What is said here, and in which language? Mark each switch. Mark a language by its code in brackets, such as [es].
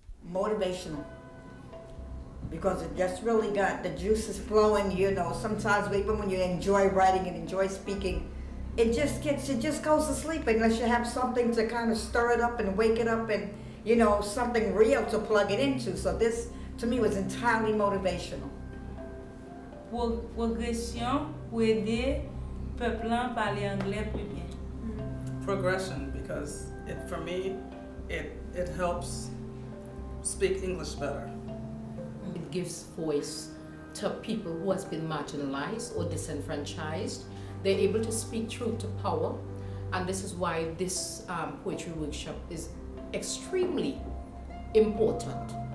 [en] Motivational, because it just really got the juices flowing. You know, sometimes even when you enjoy writing and enjoy speaking, it just goes to sleep unless you have something to kind of stir it up and wake it up, and you know, something real to plug it into. So this, to me, was entirely motivational. [fr] Progression pour aider peuple à parler anglais plus bien. [en] Progression, because for me, it helps speak English better. It gives voice to people who has been marginalized or disenfranchised. They're able to speak truth to power, and this is why this poetry workshop is extremely important.